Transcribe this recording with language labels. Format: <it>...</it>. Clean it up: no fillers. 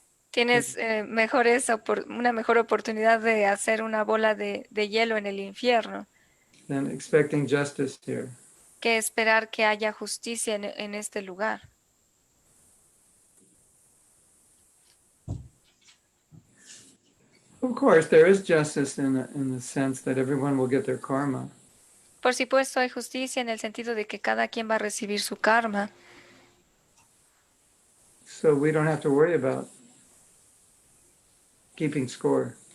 <es>Tienes una mejor oportunidad de hacer una bola de hielo en el infierno</es> <en>Than expecting justice here.</en> <es>que esperar que haya justicia en este lugar.</es> <en>Of course, there is justice in the sense that everyone will get their karma.</en> <es>Por supuesto, hay justicia en el sentido de que cada quien va a recibir su karma.</es> <en>So we don't have to worry about keeping score.</en>